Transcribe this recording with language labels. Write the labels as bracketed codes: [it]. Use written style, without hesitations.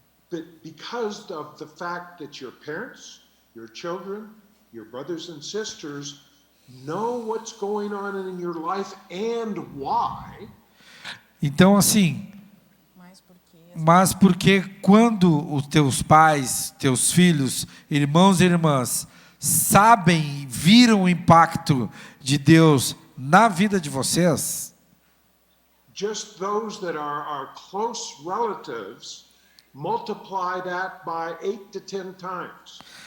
[en] But because of the fact that your parents, your children, your brothers and sisters know what's going on in your life and why. [pt] Então, assim, mas porque quando os teus pais, teus filhos, irmãos e irmãs sabem, viram o impacto de Deus na vida de vocês, [en] just those that are our close relatives multiply that by 8 to 10 times.